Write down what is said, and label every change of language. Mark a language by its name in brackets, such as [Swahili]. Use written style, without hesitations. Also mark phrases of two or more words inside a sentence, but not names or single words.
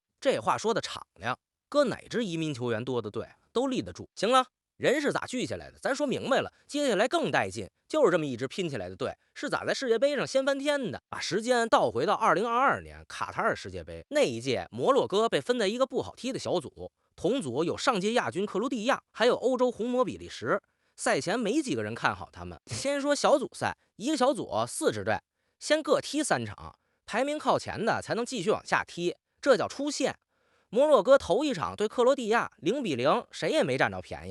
[Chinese] 這話說的敞亮，搁哪支移民球員多的隊都立得住。行了。人是咋聚起来的？咱說明白了，接下來更带劲，就是这麼一支拼起来的队，是咋在世界杯上掀翻天的？把時間倒回到2022年卡塔爾世界杯那一屆，摩洛哥被分在一個不好踢的小組，同組有上屆亞軍克羅地亞，還有歐洲紅魔比利時。賽前沒幾個人看好他們。先說小組賽，一個小組4支隊，先各踢3場，排名靠前的才能繼續往下踢，這叫出線。摩洛哥頭一場對克羅地亞0-0，誰也沒占着便宜。